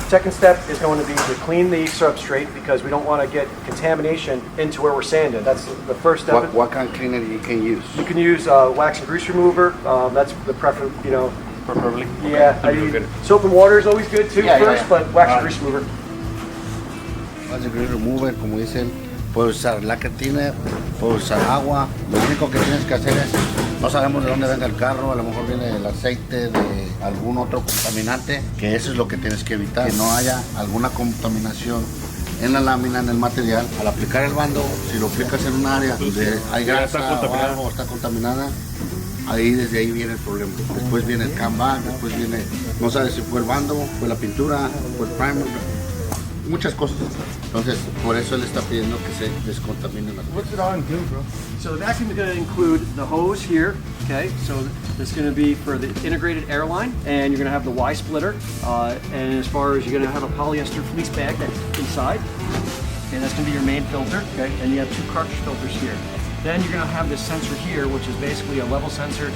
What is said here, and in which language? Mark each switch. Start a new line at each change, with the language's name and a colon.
English: Second step is going to be to clean the substrate, because we don't want to get contamination into where we're sanding. That's the first step. What kind of cleaner you can use? You can use wax and grease remover. That's the preference, you know. Preferably. Yeah. Soap and water is always good too but wax and grease remover. Wax and grease remover,
Spanish: como dicen. Puedes usar lacquer thinner, puedes usar agua. Lo único que tienes que hacer es, no sabemos de dónde venga el carro, a lo mejor viene el aceite de algún otro contaminante, que eso es lo que tienes que evitar, que no haya alguna contaminación en la lámina, en el material. Al aplicar el bando, si lo aplicas en un área donde hay grasa o algo, está contaminada, desde ahí viene el problema. Después viene el comeback, después viene, no sabes si fue el bando, fue la pintura, fue el primer, muchas cosas. Entonces, por eso él está pidiendo que se descontamine la.
English: What's it all include, bro? So the vacuum is going to include the hose here, okay? So this is going to be for the integrated air line, and you're going to have the Y splitter, and as far as you're going to have a polyester fleece bag that's inside, and that's going to be your main filter, okay? And you have two cartridge filters here. Then you're going to have this sensor here, which is basically a level sensor.